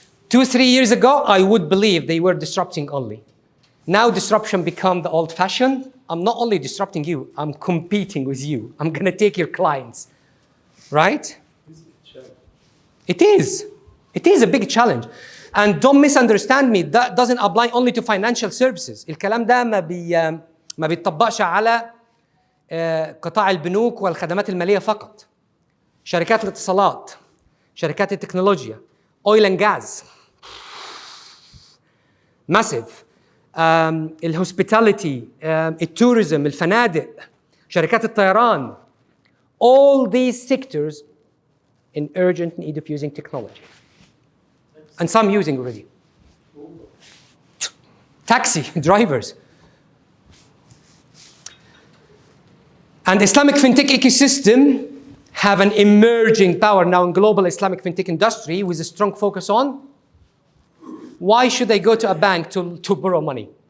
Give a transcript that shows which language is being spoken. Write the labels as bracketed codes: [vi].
[en] 2-3 years ago, I would believe they were disrupting only. Now disruption become the old-fashioned. I'm not only disrupting you, I'm competing with you. I'm going to take your clients, right? It is. It is a big challenge. And don't misunderstand me, that doesn't apply only to financial services. [ar] الكلام ده ما بيتطبقش على قطاع البنوك والخدمات المالية فقط. شركات الاتصالات، شركات التكنولوجيا، [en] oil and gas, massive, [ar] الhospitality, التوريزم، الفنادق، شركات الطيران. [en] All these sectors in urgent need of using technology. And some using already. Taxi drivers. And Islamic fintech ecosystem have an emerging power now in global Islamic fintech industry with a strong focus on why should I go to a bank to borrow money?